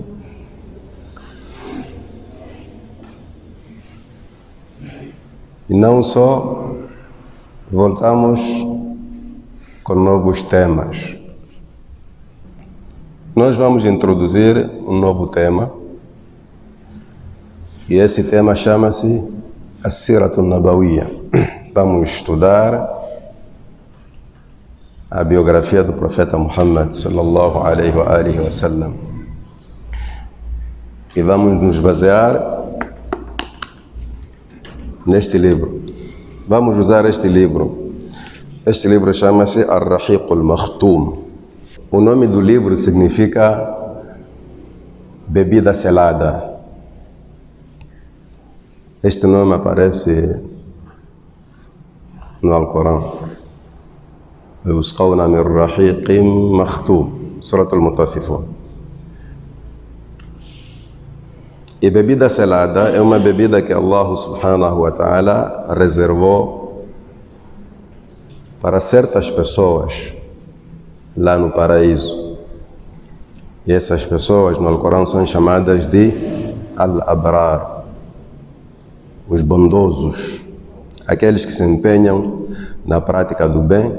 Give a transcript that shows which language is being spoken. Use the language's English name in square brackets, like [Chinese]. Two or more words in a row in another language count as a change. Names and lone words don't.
[Portuguese] E não só, voltamos com novos temas. Nós vamos introduzir um novo tema, e esse tema chama-se [Arabic] السيرة النبوية. [Portuguese] Vamos estudar a biografia do profeta Muhammad [Arabic] صلى الله عليه وسلم. [Portuguese] E vamos nos basear neste livro. Vamos usar este livro. Este livro chama-se Ar-Rahiq al-Makhtum. O nome do livro significa bebida selada. Este nome aparece no Alcorão. [Arabic] يسقون من رحيق مختوم، سورة المطففين. [Portuguese] E bebida selada é uma bebida que Allah [Arabic] سبحانه وتعالى [Portuguese] reservou para certas pessoas lá no paraíso. E essas pessoas no Alcorão são chamadas de Al-Abrar, os bondosos, aqueles que se empenham na prática do bem.